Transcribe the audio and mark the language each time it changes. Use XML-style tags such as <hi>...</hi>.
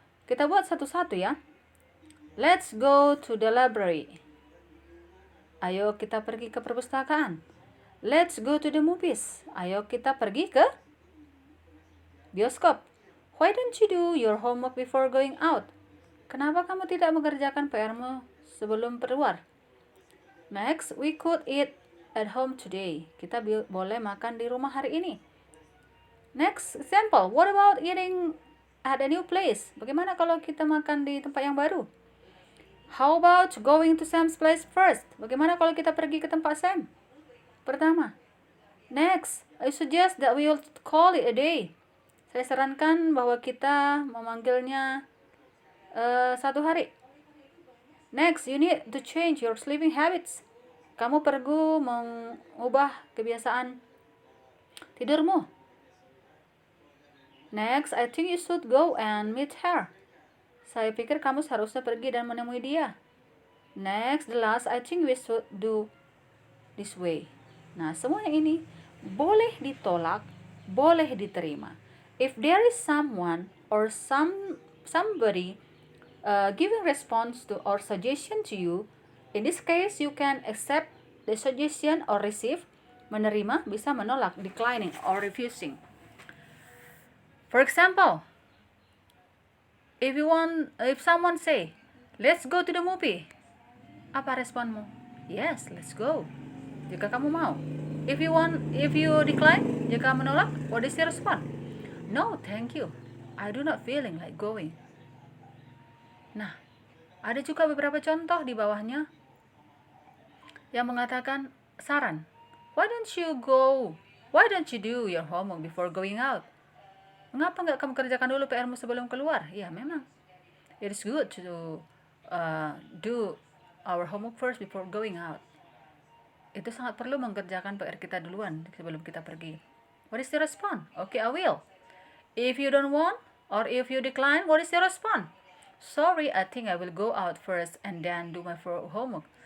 <id>Kita buat satu-satu ya.</id> <en>Let's go to the library.</en> <id>Ayo kita pergi ke perpustakaan.</id> <en>Let's go to the movies.</en> <id>Ayo kita pergi ke bioskop.</id> <en>Why don't you do your homework before going out?</en> <id>Kenapa kamu tidak mengerjakan PR-mu sebelum keluar?</id> <en>Next, we could eat at home today.</en> <id>Kita boleh makan di rumah hari ini.</id> <en>Next example, what about eating at a new place?</en> <id>Bagaimana kalau kita makan di tempat yang baru?</id> <en>How about going to Sam's place first?</en> <id>Bagaimana kalau kita pergi ke tempat Sam pertama?</id> <en>Next, I suggest that we will call it a day.</en> <id>Saya sarankan bahwa kita memanggilnya satu hari.</id> <en>Next, you need to change your sleeping habits.</en> <id>Kamu perlu mengubah kebiasaan tidurmu.</id> <en>Next, I think you should go and meet her.</en> <id>Saya pikir kamu seharusnya pergi dan menemui dia.</id> <en>Next, the last, I think we should do this way.</en> <id>Nah, semuanya ini boleh ditolak, boleh diterima.</id> <en>If there is someone or somebody giving response to or suggestion to you, in this case you can accept the suggestion or receive,</en> <id>menerima, bisa menolak,</id> <en>declining or refusing. For example, if someone say, let's go to the movie,</en> <id>apa responmu?</id> <en>Yes, let's go.</en> <id>Jika kamu mau.</id> <en>If you decline,</en> <id>jika menolak,</id> <en>what is your response? No, thank you. I do not feeling like going.</en> <id>Nah, ada juga beberapa contoh di bawahnya yang mengatakan saran.</id> <en>Why don't you go? Why don't you do your homework before going out?</en> <id>Mengapa nggak kamu kerjakan dulu PR-mu sebelum keluar? Ya, memang.</id> <en>It is good to do our homework first before going out.</en> <id>Itu sangat perlu mengerjakan PR kita duluan sebelum kita pergi.</id> <en>What is your response? Okay, I will. If you don't want or if you decline, what is your response? Sorry, I think I will go out first and then do my homework.</en>